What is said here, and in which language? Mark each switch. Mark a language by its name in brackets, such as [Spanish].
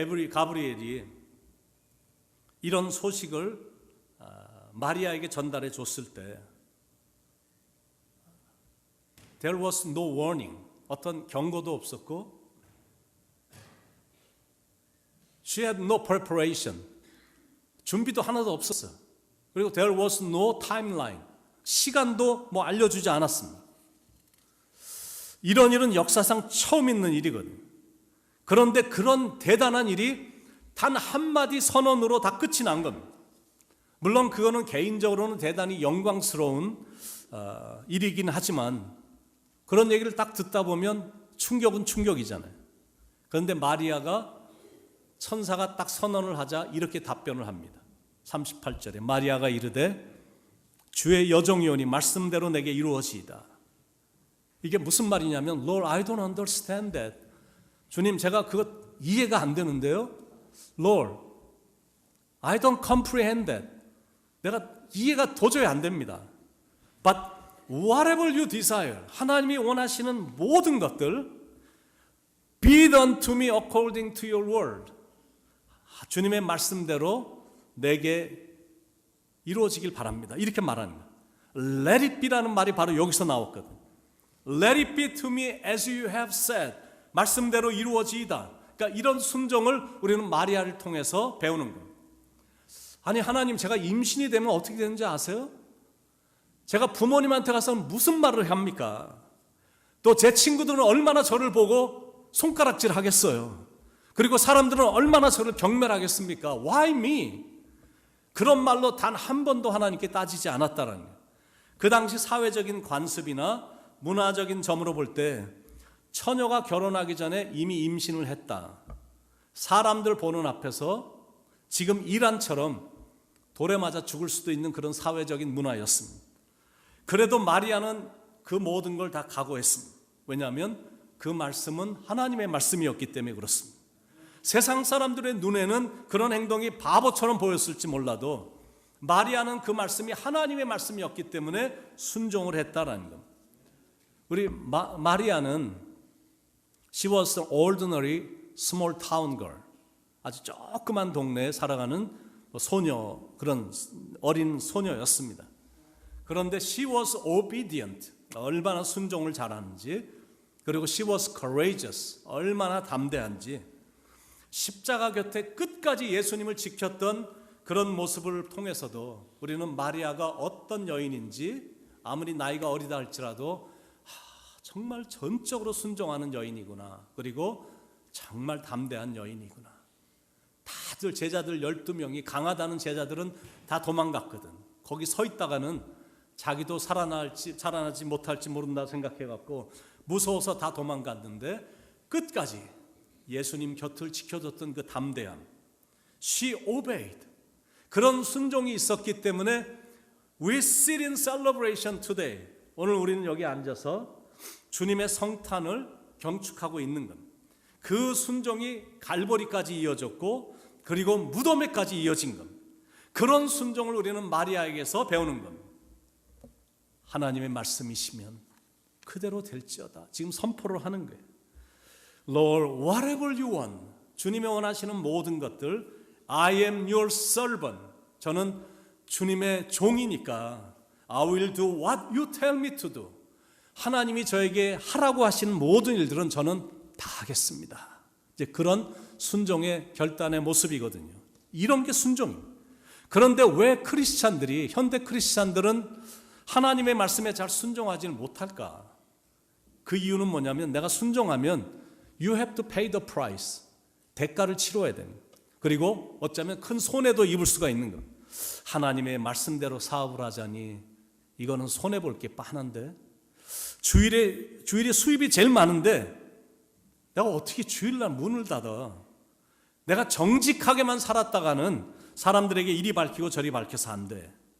[Korean] 가브리엘이 이런 소식을 마리아에게 전달해 줬을 때 [English] There was no warning. [Korean] 어떤 경고도 없었고 [English] She had no preparation. [Korean] 준비도 하나도 없었어. 그리고 [English] there was no timeline. [Korean] 시간도 뭐 알려주지 않았습니다. 이런 일은 역사상 처음 있는 일이거든요. 그런데 그런 대단한 일이 단 한마디 선언으로 다 끝이 난 겁니다. 물론 그거는 개인적으로는 대단히 영광스러운 일이긴 하지만 그런 얘기를 딱 듣다 보면 충격은 충격이잖아요. 그런데 마리아가 천사가 딱 선언을 하자 이렇게 답변을 합니다. 38절에 마리아가 이르되 주의 여종이오니 말씀대로 내게 이루어지이다. 이게 무슨 말이냐면 [English] Lord, I don't understand that. [Korean] 주님, 제가 그것 이해가 안 되는데요. [English] Lord, I don't comprehend that. [Korean] 내가 이해가 도저히 안 됩니다. [English] But whatever you desire, [Korean] 하나님이 원하시는 모든 것들 [English] be it unto me according to your word. [Korean] 주님의 말씀대로 내게 이루어지길 바랍니다. 이렇게 말합니다. [English] Let it be [Korean] 라는 말이 바로 여기서 나왔거든요. [English] Let it be to me as you have said. [Korean] 말씀대로 이루어지이다. 그러니까 이런 순종을 우리는 마리아를 통해서 배우는 겁니다. 아니 하나님, 제가 임신이 되면 어떻게 되는지 아세요? 제가 부모님한테 가서 무슨 말을 합니까? 또 제 친구들은 얼마나 저를 보고 손가락질 하겠어요. 그리고 사람들은 얼마나 저를 경멸하겠습니까? [English] Why me? [Korean] 그런 말로 단 한 번도 하나님께 따지지 않았다는 거예요. 그 당시 사회적인 관습이나 문화적인 점으로 볼 때 처녀가 결혼하기 전에 이미 임신을 했다. 사람들 보는 앞에서 지금 이란처럼 돌에 맞아 죽을 수도 있는 그런 사회적인 문화였습니다. 그래도 마리아는 그 모든 걸 다 각오했습니다. 왜냐하면 그 말씀은 하나님의 말씀이었기 때문에 그렇습니다. 세상 사람들의 눈에는 그런 행동이 바보처럼 보였을지 몰라도 마리아는 그 말씀이 하나님의 말씀이었기 때문에 순종을 했다라는 겁니다. 우리 마리아는 [English] she was an ordinary small town girl. [Korean] 아주 조그만 동네에 살아가는 소녀, 그런 어린 소녀였습니다. 그런데 [English] she was obedient. [Korean] 얼마나 순종을 잘하는지, 그리고 [English] she was courageous. [Korean] 얼마나 담대한지, 십자가 곁에 끝까지 예수님을 지켰던 그런 모습을 통해서도 우리는 마리아가 어떤 여인인지, 아무리 나이가 어리다 할지라도 정말 전적으로 순종하는 여인이구나, 그리고 정말 담대한 여인이구나. 다들 제자들 12명이, 강하다는 제자들은 다 도망갔거든. 거기 서 있다가는 자기도 살아나지 못할지 모른다 생각해갖고 무서워서 다 도망갔는데 끝까지 예수님 곁을 지켜줬던 그 담대함, [English] she obeyed. [Korean] 그런 순종이 있었기 때문에 [English] we sit in celebration today. [Korean] 오늘 우리는 여기 앉아서 주님의 성탄을 경축하고 있는 겁니다. 그 순종이 갈보리까지 이어졌고 그리고 무덤에까지 이어진 겁니다. 그런 순종을 우리는 마리아에게서 배우는 겁니다. 하나님의 말씀이시면 그대로 될지어다. 지금 선포를 하는 거예요. [English] Lord, whatever you want. [Korean] 주님이 원하시는 모든 것들, [English] I am your servant. [Korean] 저는 주님의 종이니까 [English] I will do what you tell me to do. [Korean] 하나님이 저에게 하라고 하신 모든 일들은 저는 다 하겠습니다. 이제 그런 순종의 결단의 모습이거든요. 이런 게 순종입니다. 그런데 왜 크리스찬들이, 현대 크리스찬들은 하나님의 말씀에 잘 순종하지는 못할까? 그 이유는 뭐냐면 내가 순종하면 [English] You have to pay the price. [Korean] 대가를 치러야 됩니다. 그리고 어쩌면 큰 손해도 입을 수가 있는 겁니다. 하나님의 말씀대로 사업을 하자니 이거는 손해볼 게 뻔한데, 주일에 수입이 제일 많은데 내가 어떻게 주일날 문을 닫아? 내가 정직하게만 살았다가는 사람들에게 이리 밝히고 저리 밝혀서 안 돼.